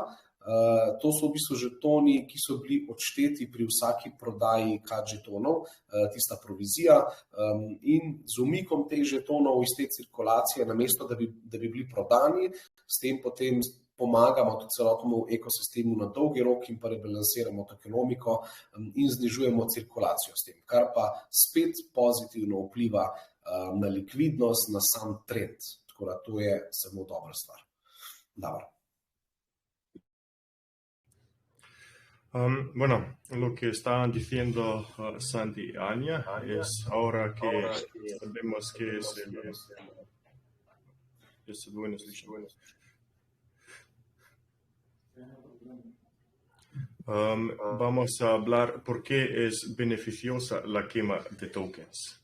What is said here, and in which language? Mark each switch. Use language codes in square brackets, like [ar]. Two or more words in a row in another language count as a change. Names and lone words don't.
[sl] To so v bistvu žetoni, ki so bili odšteti pri vsaki prodaji CAD žetonov, tista provizija, in z umikom teh žetonov iz te cirkulacije, namesto da bi bili prodani, s tem potem pomagamo tudi celotnemu ekosistemu na dolgi rok in pa rebalansiramo tokenomiko in znižujemo cirkulacijo s tem, kar pa spet pozitivno vpliva na likvidnost, na sam trend. Tako da to je samo dobra stvar. Dobro. [es] Bueno, lo que estaban diciendo Sandy y Anya es ahora que sabemos que es bueno. Vamos a hablar por qué es beneficiosa la quema de tokens.